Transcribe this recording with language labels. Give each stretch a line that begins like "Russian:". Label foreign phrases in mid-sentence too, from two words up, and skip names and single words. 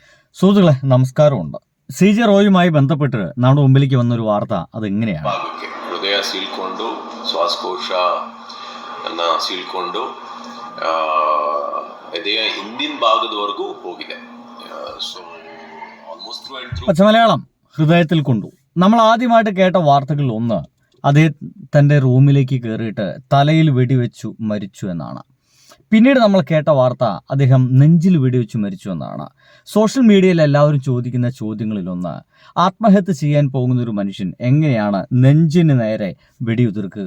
Malayalam: സുഹൃത്തുക്കളെ നമസ്കാരമുണ്ട്. സി ജെ റോയുമായി ബന്ധപ്പെട്ട് നമ്മുടെ മുമ്പിലേക്ക് വന്നൊരു വാർത്ത അതെങ്ങനെയാണ്?
Kannada: ಹೃದಯ ಸೀಳ್ಕೊಂಡು ಶ್ವಾಸಕೋಶನ ಸೀಳ್ಕೊಂಡು ಎದೆಯ ಹಿಂದಿನ ಭಾಗದವರೆಗೂ ಹೋಗಿದೆ.
English: so almost
Malayalam: പച്ചമലയാളം ഹൃദയത്തിൽ കൊണ്ടു. നമ്മൾ ആദ്യമായിട്ട് കേട്ട വാർത്തകളിൽ ഒന്ന് അദ്ദേഹം തൻ്റെ റൂമിലേക്ക് കയറിയിട്ട് തലയിൽ വെടിവെച്ചു മരിച്ചു എന്നാണ്. പിന്നീട് നമ്മൾ കേട്ട വാർത്ത അദ്ദേഹം നെഞ്ചിൽ വെടിവെച്ച് മരിച്ചു എന്നാണ്.
English: social mediayil
Malayalam: എല്ലാവരും ചോദിക്കുന്ന ചോദ്യങ്ങളിലൊന്ന്, ആത്മഹത്യ ചെയ്യാൻ പോകുന്ന ഒരു മനുഷ്യൻ എങ്ങനെയാണ് നെഞ്ചിന് നേരെ വെടിയുതിർക്കുക?